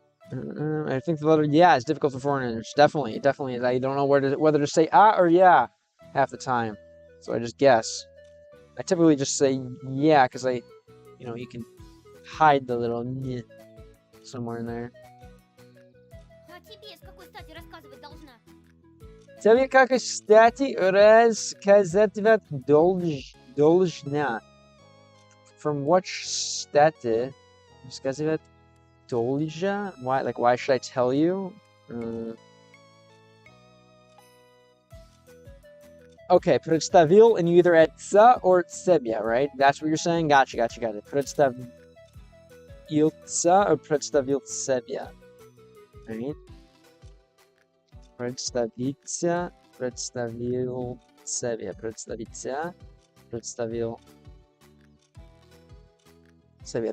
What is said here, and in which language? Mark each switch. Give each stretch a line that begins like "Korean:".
English: I think the letter yeah is difficult for foreigners. Definitely is. I don't know whether to say or yeah half the time. So I just guess. I typically just say yeah because you can hide the little "ня" somewhere in there.
Russian: А тебе с какой стати рассказывать должна? Тебе как кстати рассказывать должна.
English: From what
Russian: стати рассказывать должна?
English: Why should I tell you? Okay, представил, and you either add "ца" or "себя," right? That's what you're saying? Gotcha.
Russian: Представился or представил себя.
English: Right?
Russian: Представиться, представил себя. Представил себя.